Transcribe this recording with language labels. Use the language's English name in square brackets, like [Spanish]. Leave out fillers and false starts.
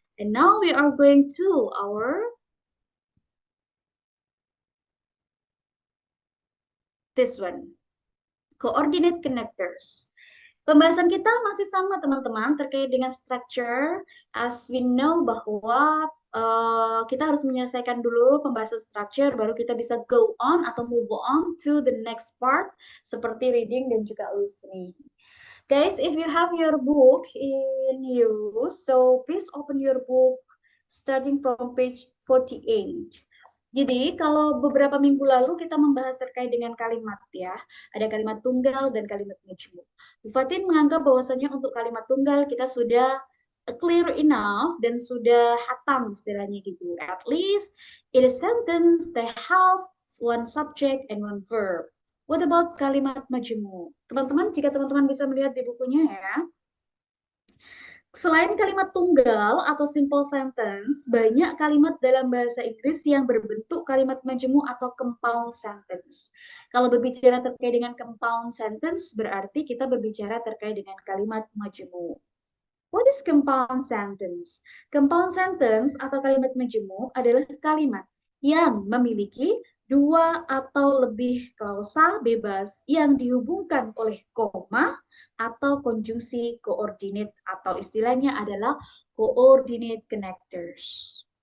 [English] And now we are going to our this one. Coordinate connectors. [Indonesian] Pembahasan kita masih sama teman-teman terkait dengan structure [English] as we know [Indonesian] bahwa kita harus menyelesaikan dulu pembahasan structure, baru kita bisa go on atau [English] move on to the next part, [Indonesian] seperti reading dan juga listening. [English] Guys, if you have your book in you, so please open your book starting from page 48. [Indonesian] Jadi, kalau beberapa minggu lalu kita membahas terkait dengan kalimat ya, ada kalimat tunggal dan kalimat majmuk. Bu Fatin menganggap bahwasanya untuk kalimat tunggal kita sudah [English] clear enough [Indonesian] dan sudah hatam istilahnya gitu. [English] At least in a sentence they have one subject and one verb. What about kalimat majemuk? [Indonesian] Teman-teman, jika teman-teman bisa melihat di bukunya ya, selain kalimat tunggal atau simple sentence, banyak kalimat dalam bahasa Inggris yang berbentuk kalimat majemuk atau compound sentence. Kalau berbicara terkait dengan compound sentence, berarti kita berbicara terkait dengan kalimat majemuk. [English] What is compound sentence? [Indonesian] Compound sentence atau kalimat majemuk adalah kalimat yang memiliki dua atau lebih klausa bebas yang dihubungkan oleh koma atau konjungsi koordinat atau istilahnya adalah coordinate connectors.